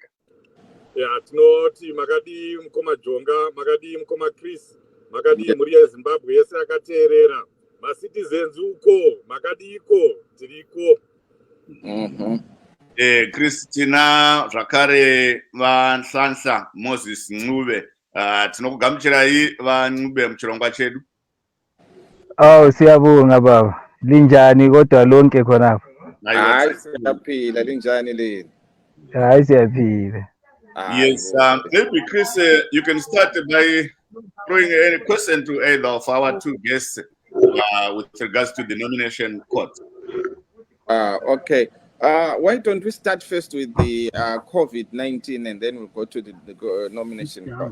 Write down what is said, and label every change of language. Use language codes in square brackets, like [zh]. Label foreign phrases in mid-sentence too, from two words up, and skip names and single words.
[sn] Tinoti makadii mukoma Jonga makadii mukoma Chris makadii muri yeZimbabwe yese yakateerera macitizens uko makadiko tiriko. Christina zvakare vaNhlanhla Moses Ncube tinokugamuchirai vaNcube muchirongwa chedu. [nd] Siyabonga baba. Linjani kodwa lonke khonapha? Hayi siyaphila linjani lini? Hayi siyaphila. [en] Yes, maybe Chris, you can start by throwing a question to either of our two guests with regards to the nomination court. Okay. Why don't we start first with the COVID-19 and then we'll go to the nomination court.